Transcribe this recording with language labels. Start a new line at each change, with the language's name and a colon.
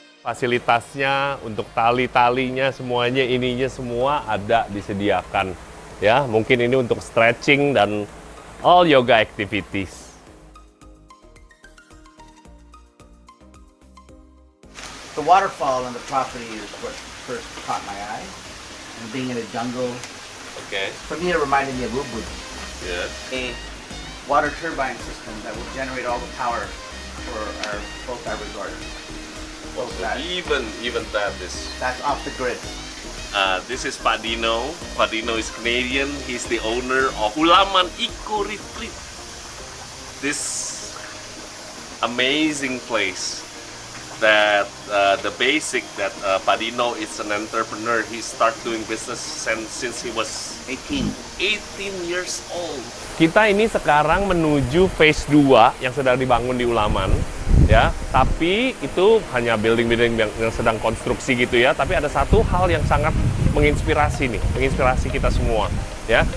Indonesian: Fasilitasnya untuk tali-talinya semuanya, ininya semua ada disediakan. Ya, mungkin ini untuk stretching dan
English: all yoga activities. The waterfall on the property is what first caught my eye. And being in a jungle, Okay. for me it reminded me of Ubud. Yeah. A water turbine system that will generate all the power for both our resort. Both that. Even that is. That's off the grid. This is Pak Dino. Pak Dino is Canadian. He's the owner of Ulaman Eco Retreat. This amazing place. That the basic that Pak Dino is an entrepreneur. He start doing business since he was 18 years old.
Indonesian: Kita ini sekarang menuju phase 2 yang sedang dibangun di Ulaman, ya. Tapi itu hanya building-building yang sedang konstruksi gitu ya. Tapi ada satu hal yang sangat menginspirasi nih, menginspirasi kita semua, ya.